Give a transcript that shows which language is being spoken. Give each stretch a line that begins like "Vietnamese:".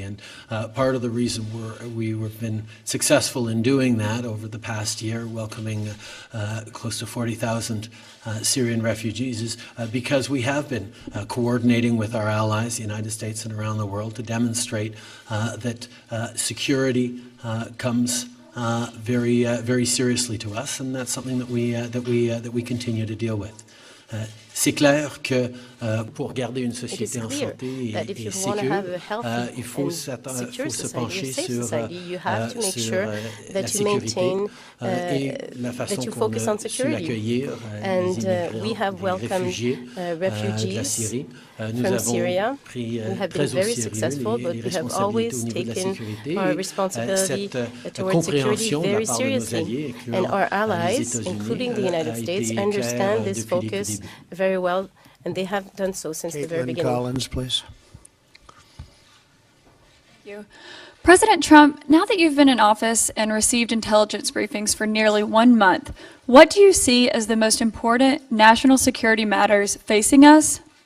English: And part of the reason we've been successful in doing that over the past year, welcoming close to 40,000 Syrian refugees, is because we have been coordinating with our allies, the United States and around the world, to demonstrate that security comes very, very seriously to us, and that's something that we continue to deal with.
French: C'est clair que pour garder une société en santé et sécure, il faut se pencher sur la sécurité et la façon qu'on a su accueillir les immigrants, les réfugiés de la Syrie. Nous avons pris très au sérieux les responsabilités au niveau de la sécurité. Cette compréhension de la part de nos alliés, incluant les États-Unis, a été claire depuis le début.
English: Very well, and they have done so since the very beginning. Collins, please. Thank you. President Trump, now that you've been in office and received intelligence briefings for nearly 1 month, what do you see as the most important national security matters facing us?